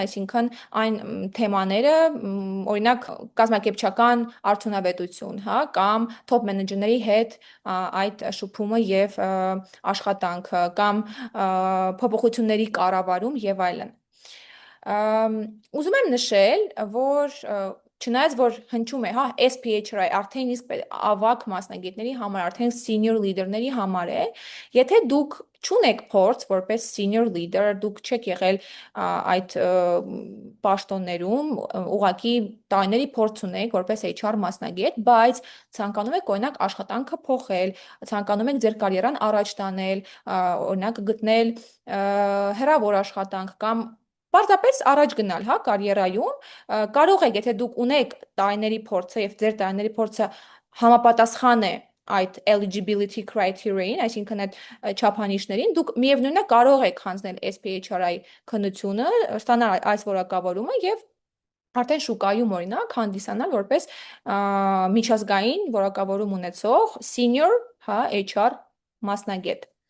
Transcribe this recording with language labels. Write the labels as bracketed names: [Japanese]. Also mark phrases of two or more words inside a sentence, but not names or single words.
[Armenian] այսինքն այն թեմաները, օրինակ կազմակերպչական արդյունավետություն, հա, կամ top մենեջերների հետ այդ շփումը եւ աշխատանքը, կամ փոփոխությունների կառավարում եւ այլն։ Ուզում եմ նշել, որ չնայած որ հնչում է, հա, SPHRI արդեն իսկ ավագ մասնագետների համար, արդեն [English] senior leader- [Armenian] ների համար է, եթե դուք չունեք փորձ որպես [English] senior leader, [Armenian] դուք չեք եղել այդ պաշտոններում, ուղղակի տարիների փորձ ունեք որպես HR մասնագետ, բայց ցանկանում եք օրինակ աշխատանքը փոխել, ցանկանում եք ձեր կարիերան առաջ տանել, օրինակ գտնել հեռավոր աշխատանք կամ պարզապես առաջ գնալ, հա, կարիերայում, կարող եք, եթե դուք ունեք տարիների փորձը եւ ձեր տարիների փորձը համապատասխան է այդ [English] eligibility criteria- [Armenian] ին, այսինքն այդ չափանիշներին, դուք միևնույնն է կարող եք հանձնել SPHRI քննությունը, ստանալ այս որակավորումը եւ արդեն շուկայում օրինակ հանդիսանալ որպես միջազգային որակավորում ունեցող senior, հա, HR մասնագետ։